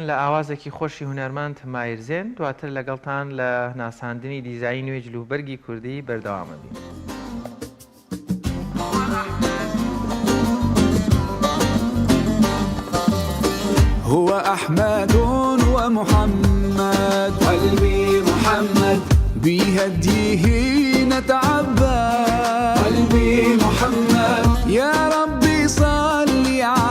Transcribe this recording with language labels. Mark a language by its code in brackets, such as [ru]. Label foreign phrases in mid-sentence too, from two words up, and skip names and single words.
[ckb] لە ئاوازێکی خۆشی هونەرمەند مایرزێن، دواتر لەگەڵتان لە ناساندنی دیزایی نوێ جلوبەرگی کوردی بەردەوامە بین. [ar] هو أحمد ومحمد قلبي محمد بهديه نتعبد قلبي محمد يا ربي صلي